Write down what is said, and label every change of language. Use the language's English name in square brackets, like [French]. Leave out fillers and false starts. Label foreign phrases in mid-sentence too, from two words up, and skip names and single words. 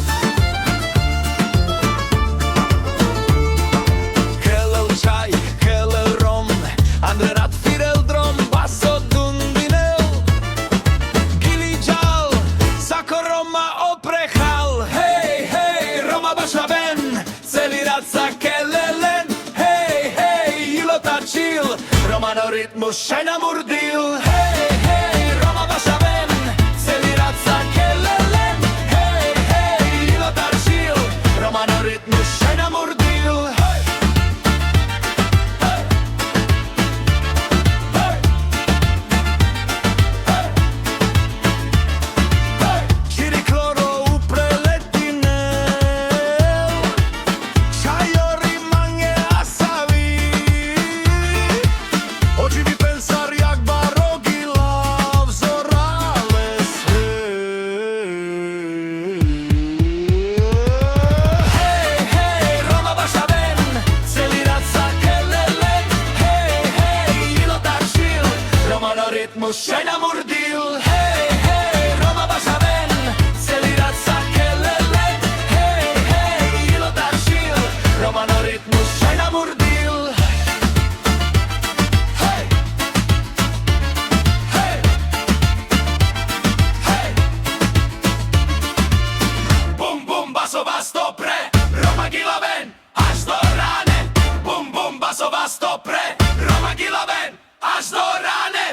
[Romany] Kelel čaj, kelel rom, Andre rat firel drom, baso dundinel gili džal, sako Roma oprehal. Hej, hej, Roma baša ven, celi rat sa kelelen. Hej, hej, ilo tačil, Romano ritmus šajna murdil. Hej, hej, Roma baša ven, celi rat sa kelelen. Hej, hej, ilo tačil, Romano ritmus šajna murdil. Hej, hej, hej, hej, hej. Čiri kloro upreletine, čajori mange asavi, ođivi pensar jak barogila, vzorales. Hej, hej, Roma baša ven, celi rat sa kelelen. Hej, hej, ilo tačil, Romano ritmus šajna murdil. Hej, hej, Roma baša ven, celi rat sa kelelen. Hej, hej, ilo tačil, Romano ritmus šajna murdil. Hej, hej, hej. Bum bum baso basto pre, Roma gila ven [Slovak] až do rane. [Romany] Bum bum baso basto pre, Roma gila ven [Slovak] až do rane.